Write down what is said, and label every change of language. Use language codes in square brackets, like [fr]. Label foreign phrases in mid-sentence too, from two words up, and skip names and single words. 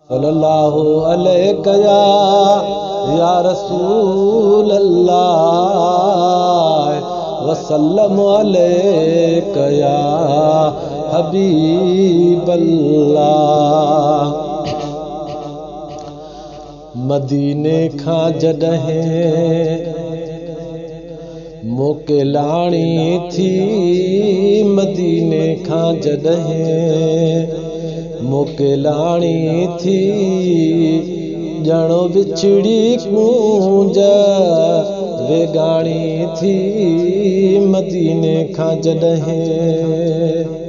[ar] صلی اللہ علیہ یا، یا رسول اللہ، وسلم علیہ یا حبیب اللہ۔ [sd] مدینے کھان جڏهن موڪلاڻي ٿي، مديني کان جڏهن موڪلاڻي ٿي، ڄڻو وڇڙي ڪونج ويڳاڻي ٿي، مديني کان جڏهن